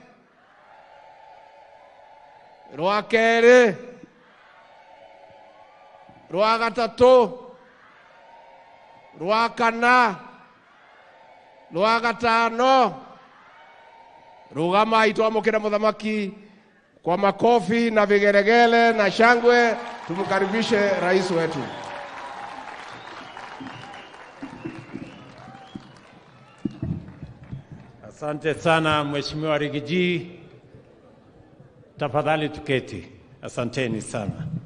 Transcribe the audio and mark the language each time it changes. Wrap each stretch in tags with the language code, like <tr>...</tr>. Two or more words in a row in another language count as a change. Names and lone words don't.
<ki>Rwa keri. Rwa gatatu. Rwa kana. Rwa gatano. Rugama tuamukire muthamaki</ki> <sw>kwa makofi na vigeregele na shangwe, tumkaribishe rais wetu. Asante sana Mheshimiwa Rigiji. Tafadhali tuketi. Asanteni sana.</sw>